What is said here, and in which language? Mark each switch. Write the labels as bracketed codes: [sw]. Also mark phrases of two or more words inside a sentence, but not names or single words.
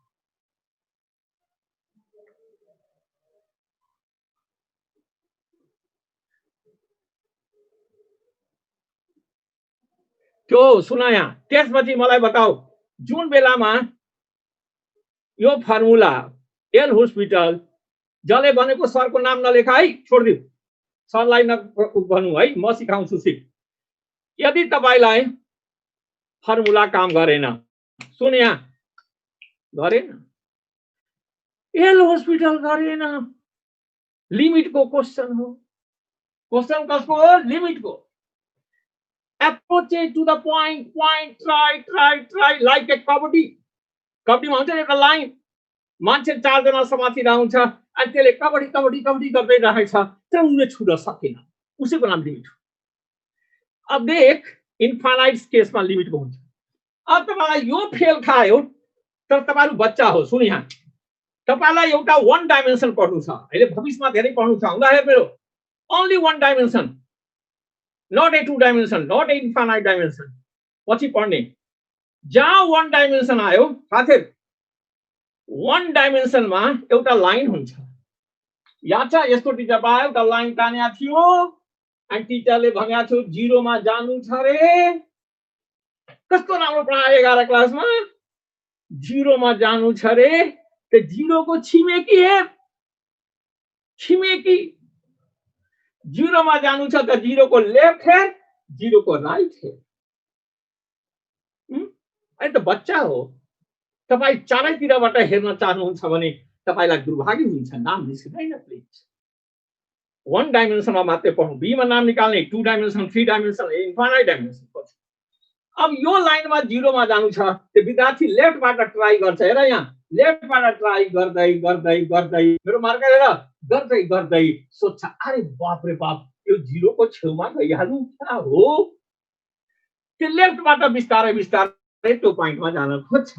[ne] त्यो सुन यहाँ, त्यसपछि मलाई बताऊ, जुन बेलामा यो फर्मुला एल हस्पिटल, जसले भनेको सरको नाम नलेखा है, छोडिदिऊ, सरलाई नभन्नु है, म सिकाउँछु सिक। यदि तपाईलाई फर्मुला काम गरेन, सुन यहाँ, गरेन, एल हस्पिटल गरेन, लिमिट को क्वेश्चन हो, क्वेश्चन कसको हो, लिमिट को। [en] approach to the point, try like a [ne] कबड्डी, कबड्डीमा हुन्छ नि एउटा लाइन, मान्छे 4 जना समातिरहेको हुन्छ, अनि त्यसले कबड्डी कबड्डी कबड्डी गर्दै रहेछ, तर उले छुन सकेन, उसैको नाम लिमिट हो। अब देख, इन्फाइनाइट केसमा लिमिट को हुन्छ। अब तपाईलाई यो फेल खायो, तर तपाईहरु बच्चा हो, सुन यहाँ, तपाईलाई एउटा 1 डाइमेन्सन पढ्नु छ, अहिले भविष्यमा धेरै पढ्नु छ, हुँदा हेर मेरो, [en] only 1 dimension, not a 2 dimension, not a infinite dimension, [ne] पछि पढ्ने। जहाँ 1 डाइमेन्सन आयो, साथै 1 डाइमेन्सनमा एउटा लाइन हुन्छ, याद छ, यसको टिचर पायो, एउटा लाइन तानेको थियो, अनि टिचरले भनेको थियो 0 मा जानु छ रे, कस्तो राम्रो पढायो 11 क्लासमा, 0 मा जानु छ रे, त्यो 0 को छिमेकी हेर, छिमेकी 0 मा जानु छ त 0 को लेफ्ट है, 0 को राइट है। अहिले त बच्चा हो, तपाई चारैतिरबाट हेर्न चाहनुहुन्छ भने तपाईलाई दुर्भाग्य हुन्छ, नाम निस्किदैन प्लिज। 1 डाइमेन्सनमा मात्रै पढ्नु, बी मा नाम निकाल्ने, 2 डाइमेन्सन, 3 डाइमेन्सन, इन्फाइनाइट डाइमेन्सन पछि। अब यो लाइनमा 0 मा जानु छ, त्यो विद्यार्थी लेफ्टबाट ट्राई गर्छ, हेर यहाँ, लेफ्टबाट ट्राई गर्दै गर्दै गर्दै, मेरो मार्कर हेर, गर्दै गर्दै सोच्छ, अरे बाप रे बाप, यो 0 को छेउमा गइहाल्नु क्या हो, त्यो लेफ्टबाट बिस्तारै बिस्तारै त्यो पोइन्टमा जान खोज्छ।